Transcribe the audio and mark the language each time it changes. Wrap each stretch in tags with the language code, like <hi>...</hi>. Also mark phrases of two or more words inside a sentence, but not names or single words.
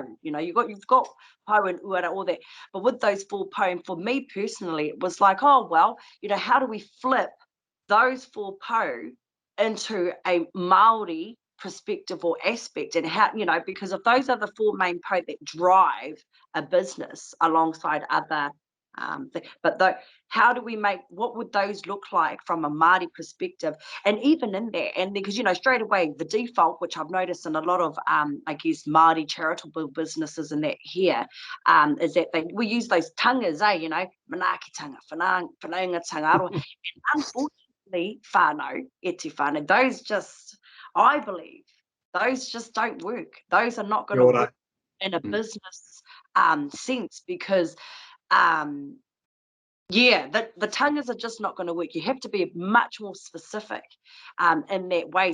<en>You've got po and uara, all that. But with those 4 po, and for me personally, it was like, oh well, how do we flip those 4 po into a Māori perspective or aspect, and how, because if those are the 4 main po that drive a business alongside other how do we what would those look like from a Māori perspective? And even in there, and because straight away the default, which I've noticed in a lot of I guess Māori charitable businesses and that here, is that we use those tangas,</en> <mi>manaakitanga, whanaungatanga aroha, and unfortunately whānau, e te whānau,</mi> <en>those just, I believe, those just don't work. Those are not going to work in a business sense, because the tangas are just not going to work. You have to be much more specific in that way.</en>